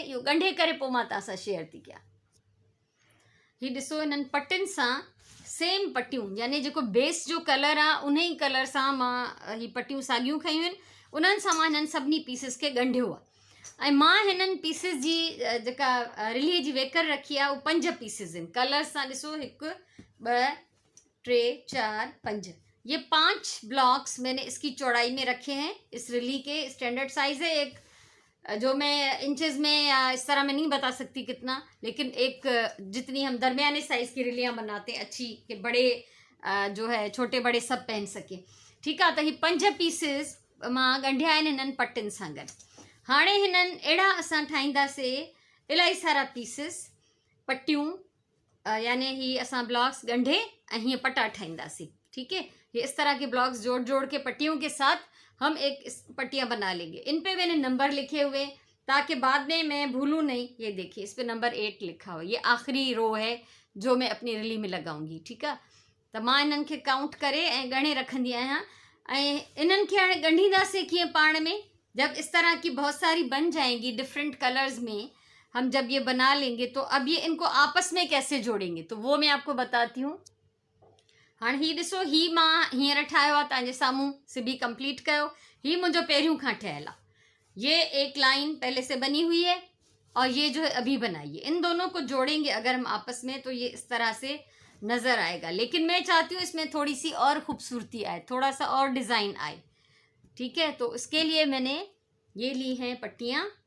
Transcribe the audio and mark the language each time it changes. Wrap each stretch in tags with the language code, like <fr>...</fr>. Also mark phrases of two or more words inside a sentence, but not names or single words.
<sd>इहो ॻंढे करे पोइ मां तव्हां सां शेयर थी कयां। ही ॾिसो, हिननि पट्टियुनि सां सेम पट्टियूं, यानी जेको बेस जो कलर आहे उन ई कलर सां मां ही पट्टियूं साॻियूं खयूं आहिनि, उन्हनि सां मां हिननि सभिनी पीसिस खे ॻंढियो आहे। ऐं मां हिननि पीसिस जी जेका रिलीअ जी वेकर रखी आहे उहे 5 पीसिस आहिनि। कलर सां ॾिसो, 1 2 3 4 5।</sd> <hi>ये 5 ब्लॉक्स मैंने इसकी चौड़ाई में रखे हैं। इस रिली के</hi> <en>standard size</en> <hi>है एक, जो मैं इंचेस में या इस तरह मैं नहीं बता सकती कितना, लेकिन एक जितनी हम दरमियाने साइज की रिलियां बनाते हैं अच्छी, कि बड़े जो है छोटे बड़े सब पहन सके।</hi> <sd>ठीक आहे। त ही 5 पीसिस मां ॻंढिया आहिनि हिननि पटियुनि सां गॾु। हाणे हिननि अहिड़ा असां ठाहींदासीं इलाही सारा पीसिस, पट्टियूं, यानी ही असां ब्लॉक्स ॻंढे ऐं हीअं पट्टा ठाहींदासीं।</sd> <hi>ठीक है, ये इस तरह के ब्लॉक्स जोड़ जोड़ के पट्टियों के साथ हम एक पट्टियां बना लेंगे। इन पे मैंने नंबर लिखे हुए ताकि बाद में मैं भूलूं नहीं। ये देखिए, इस पे नंबर 8 लिखा हुआ, ये आखिरी रो है जो मैं अपनी रिली में लगाऊंगी। ठीक है, तो</hi> <sd>मां इन्हनि खे काउंट करे ऐं ॻणे रखंदी आहियां। ऐं इन्हनि खे हाणे ॻंढींदासीं कीअं पाण में।</sd> <hi>जब इस तरह की बहुत सारी बन जाएंगी</hi> <en>different colours</en> <hi>में, हम जब ये बना लेंगे तो अब ये इनको आपस में कैसे जोड़ेंगे, तो वो मैं आपको बताती हूँ।</hi> <sd>हाँ, ही ॾिसो, ही मां हींअर ठाहियो आहे, तव्हांजे साम्हूं सिबी कंप्लीट कयो। ही मुंहिंजो पहिरियों खां ठहियल आहे।</sd> <hi>ये एक लाइन पहले से बनी हुई है और ये जो है अभी बनाई है। इन दोनों को जोड़ेंगे अगर हम आपस में तो ये इस तरह से नज़र आएगा। लेकिन मैं चाहती हूँ इसमें थोड़ी सी और खूबसूरती आए, थोड़ा सा और डिज़ाइन आए। ठीक है, तो इसके लिए मैंने ये ली हैं पट्टियाँ।</hi>